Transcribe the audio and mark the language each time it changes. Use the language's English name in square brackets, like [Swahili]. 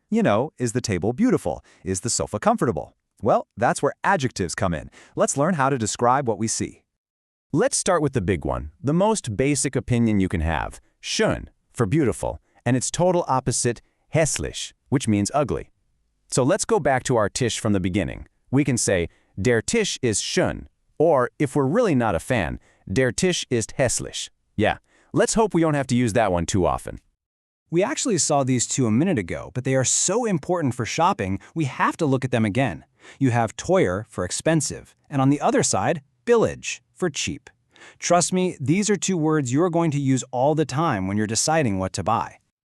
[English] Is the table beautiful? Is the sofa comfortable? Well, that's where adjectives come in. Let's learn how to describe what we see. Let's start with the big one, the most basic opinion you can have, schön, for beautiful, and its total opposite, hässlich, which means ugly. So let's go back to our Tisch from the beginning. We can say, [German] der Tisch ist schön, [English] or if we're really not a fan, [German] der Tisch ist hässlich. [English] Yeah, let's hope we don't have to use that one too often. We actually saw these two a minute ago, but they are so important for shopping, we have to look at them again. You have teuer for expensive, and on the other side, billig for cheap. Trust me, these are two words you're going to use all the time when you're deciding what to buy.